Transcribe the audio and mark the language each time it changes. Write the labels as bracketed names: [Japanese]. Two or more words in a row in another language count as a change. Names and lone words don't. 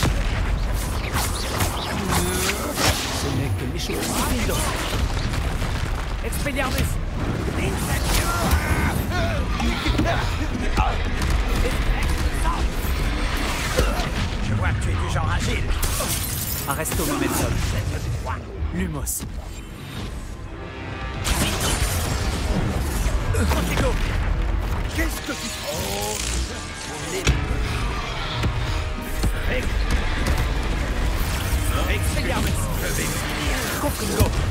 [French] Ce n'est que l'échec stupide. [Latin] Expelliarmus. [French] Je vois que tu es du genre agile. [Latin] Arresto momentum. Lumos. Protego. [French] Qu'est-ce que tu... Oh, [Latin] Expelliarmus. [French] je vais finir. [Latin] Confringo.